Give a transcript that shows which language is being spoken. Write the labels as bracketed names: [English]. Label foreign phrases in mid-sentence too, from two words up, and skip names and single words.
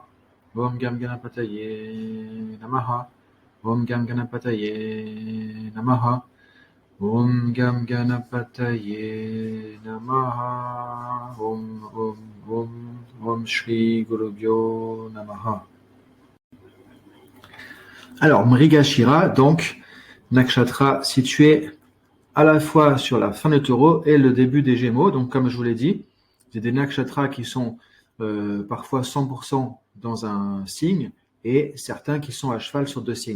[Sanskrit] ॐ गं गणपतये नमः. ॐ गं गणपतये नमः. ॐ गं गणपतये नमः. ॐ श्री गुरुभ्यो नमः. [French] Alors, Mrigashira, donc, nakshatra situé à la fois sur la fin du taureau et le début des Gémeaux. Donc, comme je vous l'ai dit, c'est des nakshatras qui sont parfois 100% dans un signe et certains qui sont à cheval sur deux signes.